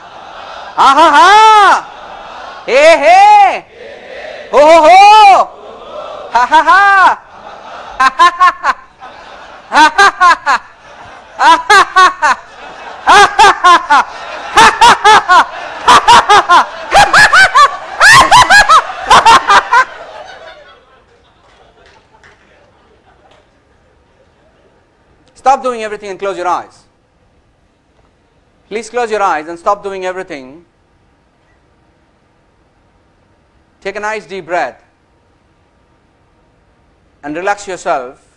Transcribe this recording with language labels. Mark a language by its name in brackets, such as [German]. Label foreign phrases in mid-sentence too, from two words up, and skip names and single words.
[English] Aha ha. Hey hey. Ho ho ho. Ha ha ha. Ha ha ha. Ha ha ha. Ha ha ha. Ha ha ha. Stop doing everything and close your eyes. Please close your eyes and stop doing everything. Take a nice deep breath and relax yourself.